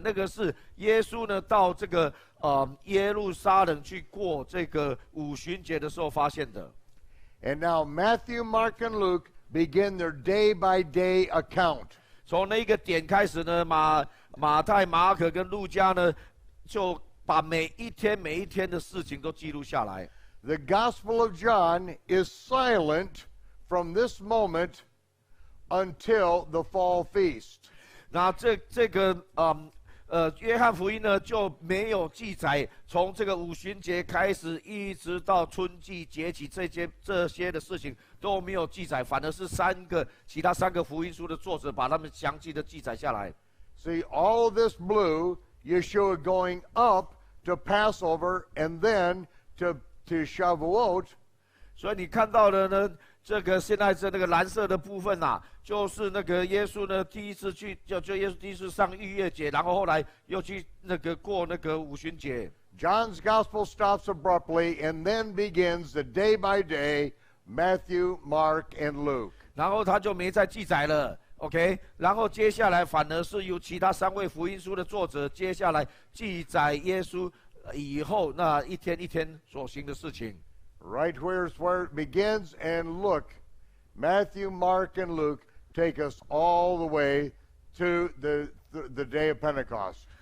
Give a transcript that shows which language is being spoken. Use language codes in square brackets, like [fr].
[zh] 那个是耶稣呢到这个耶路撒冷去过这个五旬节的时候发现的。 [en] And now Matthew, Mark, and Luke begin their day-by-day account. [zh] 从那个点开始呢，马太、马可跟路加呢，就把每一天的事情都记录下来。 [en] The Gospel of John is silent from this moment until the fall feast. [zh] 那这个约翰福音呢就没有记载，从这个五旬节开始，一直到春季节期这些的事情都没有记载，反而是其他三个福音书的作者把他们详细的记载下来。 [en] See, all of this blue, Yeshua going up to Passover and then to Shavuot. [zh] 所以你看到的呢，这个现在是那个蓝色的部分啊，就是那个耶稣呢第一次去，就耶稣第一次上逾越节，然后后来又去那个过那个五旬节。 [en] John's gospel stops abruptly and then begins the day by day, Matthew, Mark, and Luke. [zh] 然后他就没再记载了 ，OK。然后接下来反而是由其他三位福音书的作者接下来记载耶稣以后那一天一天所行的事情。 [en] Right here's where it begins, and look, Matthew, Mark, and Luke take us all the way to the day of Pentecost.